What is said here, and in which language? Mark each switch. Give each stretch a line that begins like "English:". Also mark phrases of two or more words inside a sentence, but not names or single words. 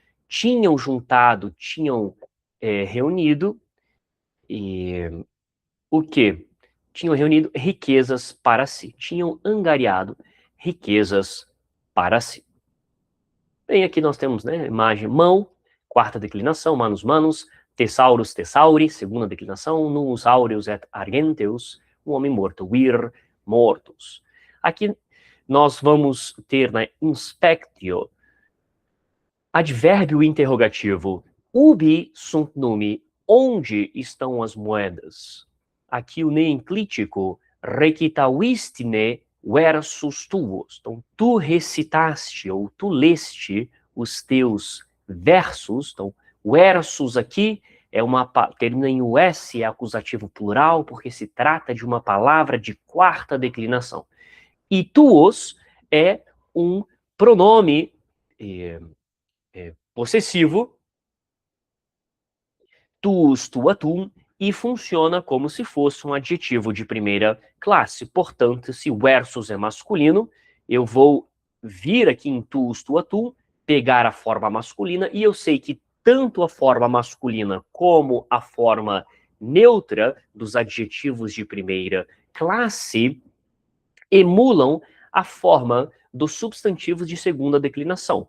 Portuguese: Eles tinham juntado, tinham reunido, e o quê? Tinham reunido riquezas para si, tinham angariado riquezas para si. Bem, aqui nós temos, né, a imagem mão, quarta declinação,
Latin: manus manus, thesaurus thesauri,
Portuguese: segunda declinação,
Latin: nus aureus et argenteus,
Portuguese: um homem morto,
Latin: vir mortus.
Portuguese: Aqui nós vamos ter na inspectio advérbio interrogativo,
Latin: ubi sunt numi,
Portuguese: onde estão as moedas? Aqui o neenclítico,
Latin: recitavistine versus tuos.
Portuguese: Então, tu recitaste, ou tu leste os teus versos. Então, versus aqui termina em us, é acusativo plural, porque se trata de uma palavra de quarta declinação. E tuos é um pronome possessivo,
Latin: tuus, tua, tum,
Portuguese: e funciona como se fosse um adjetivo de primeira classe. Portanto, se versus é masculino, eu vou vir aqui em
Latin: tuus, tua, tum,
Portuguese: pegar a forma masculina, e eu sei que tanto a forma masculina como a forma neutra dos adjetivos de primeira classe emulam a forma dos substantivos de segunda declinação.